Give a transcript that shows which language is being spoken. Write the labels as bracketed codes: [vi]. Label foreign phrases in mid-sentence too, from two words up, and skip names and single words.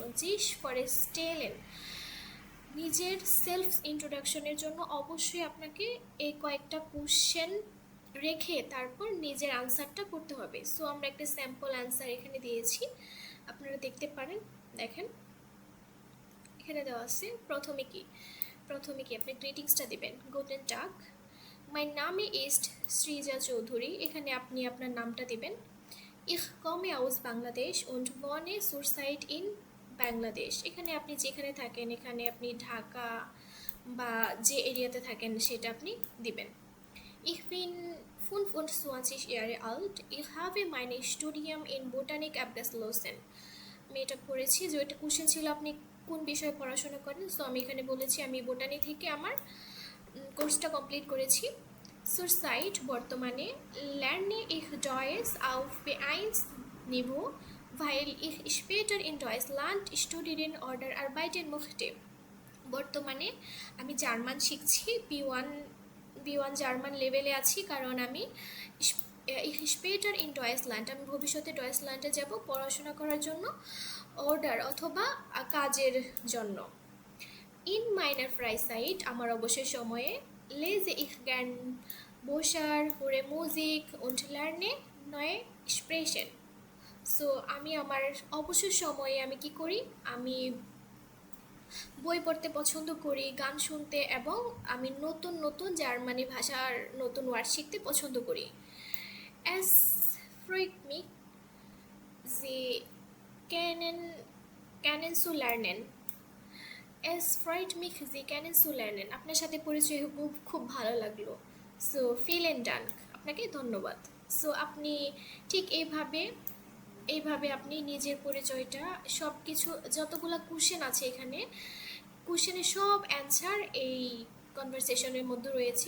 [de] sich vor stellen, [bn] নিজের [en] self introduction [bn] জন্য অবশ্যই আপনাকে এই কয়েকটা কোশ্চেন রেখে তারপর নিজের আনসারটা করতে হবে। সো আমরা একটা স্যাম্পল আনসার এখানে দিয়েছি, আপনারা দেখতে পারেন। দেখেন এখানে দেওয়া আছে, প্রথমে কি আপনি গ্রিটিংসটা দিবেন, [de] Guten Tag, mein Name ist শ্রীজা চৌধুরী, [bn] এখানে আপনি আপনার নামটা দিবেন। [de] Ich komme aus বাংলাদেশ und wohne zurzeit in বাংলাদেশ, [bn] এখানে আপনি যেখানে থাকেন, এখানে আপনি ঢাকা বা যে এরিয়াতে থাকেন সেটা আপনি দিবেন। [de] Ich bin 25 Jahre alt. Ich habe mein Studium in Botanik abgeschlossen. [bn] আমি এটা পড়েছি যে এটা কোশ্চেন ছিল আপনি কোন বিষয়ে পড়াশোনা করেন, সো আমি এখানে বলেছি আমি বোটানি থেকে আমার কোর্সটা কমপ্লিট করেছি। [de] Zurzeit বর্তমানে lerne ich Deutsch auf B1 Niveau, weil ich später in Deutschland studieren oder arbeiten möchte. [bn] বর্তমানে আমি জার্মান শিখছি, বি ওয়ান জার্মান লেভেলে আছি, কারণ আমি [de] später in Deutschland, [bn] আমি ভবিষ্যতে ডয়েসল্যান্ডে যাব পড়াশোনা করার জন্য, অর্ডার অথবা কাজের জন্য। [de] In meiner Freizeit [bn] আমার অবসর সময়ে, [de] lese ich gern Bücher höre Musik und lerne neue Sprachen. [bn] সো আমি আমার অবসর সময়ে আমি কি করি, আমি বই পড়তে পছন্দ করি, গান শুনতে, এবং আমি নতুন নতুন জার্মানি ভাষার নতুন ওয়ার্ড শিখতে পছন্দ করি। [de] Es freut mich, Sie kennenzulernen. Es freut mich, Sie kennenzulernen. [bn] আপনার সাথে পরিচয় খুব ভালো লাগলো। সো [de] vielen Dank, [bn] আপনাকে ধন্যবাদ। সো আপনি ঠিক এইভাবে আপনি নিজের পরিচয়টা, সব কিছু যতগুলো কোশ্চেন আছে এখানে, কোশ্চেনের সব অ্যান্সার এই কনভারসেশনের মধ্যে রয়েছে।